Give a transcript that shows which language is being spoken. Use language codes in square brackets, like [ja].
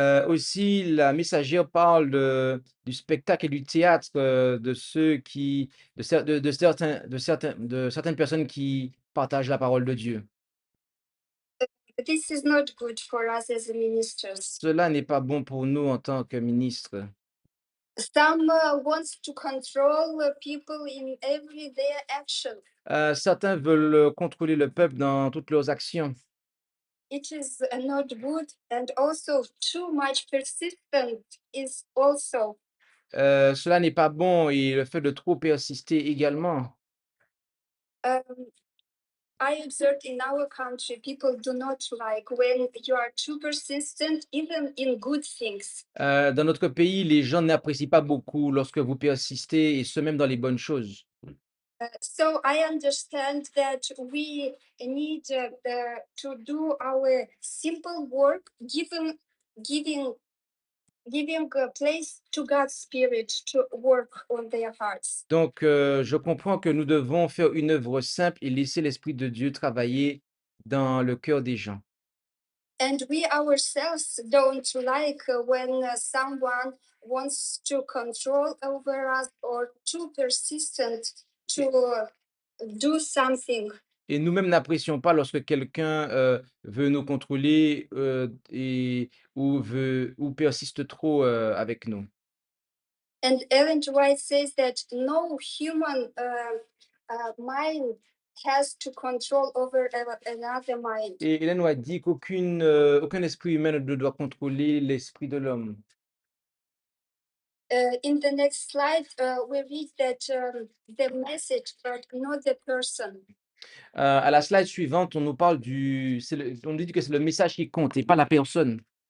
[fr] Aussi, la messagère parle du spectacle et du théâtre, de ceux qui de certaines personnes qui partagent la parole de Dieu. [en] This is not good for us as ministers. [fr] Cela n'est pas bon pour nous en tant que ministres. [en] Some wants to control people in everyday action. [fr] Certains veulent contrôler le peuple dans toutes leurs actions. [en] It is not good, and also too much persistent is also. [fr] Cela n'est pas bon et le fait de trop persister également. [en] Um, I observed in our country, people do not like when you are too persistent, even in good things. [fr] Dans notre pays, les gens n'apprécient pas beaucoup lorsque vous persistez et ce même dans les bonnes choses. [en] So I understand that we need to do our simple work, giving giving a place to God's Spirit to work on their hearts. [fr] Donc, je comprends que nous devons faire une œuvre simple et laisser l'Esprit de Dieu travailler dans le cœur des gens. [en] And we ourselves don't like when someone wants to control over us or too persistent to do something. [fr] Et nous-mêmes n'apprécions pas lorsque quelqu'un veut nous contrôler ou persiste trop avec nous. [en] And Ellen G. White says that no human mind has to control over another mind. [fr] Et Hélène White dit aucun esprit humain ne doit contrôler l'esprit de l'homme. [en] In the next slide, we read that the message, but not the person. [fr] À la slide suivante, on nous parle on nous dit que c'est le message qui compte et pas la personne.